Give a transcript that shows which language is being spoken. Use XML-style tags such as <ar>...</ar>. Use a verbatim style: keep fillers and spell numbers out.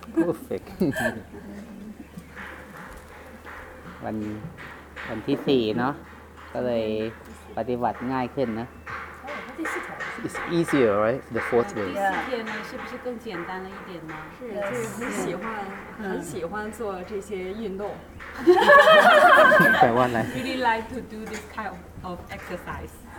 <th>Perfect วันวันที่สี่เนาะก็เลยปฏิบัติง่ายขึ้นนะ</th> <en>It's easier right the fourth day</en> <zh>第四天呢是不是更简单了一点呢是就很喜欢很喜欢做这些运动</zh> <th>แปลว่าอะไร</th> <en>Really like to do this kind of exercise</en>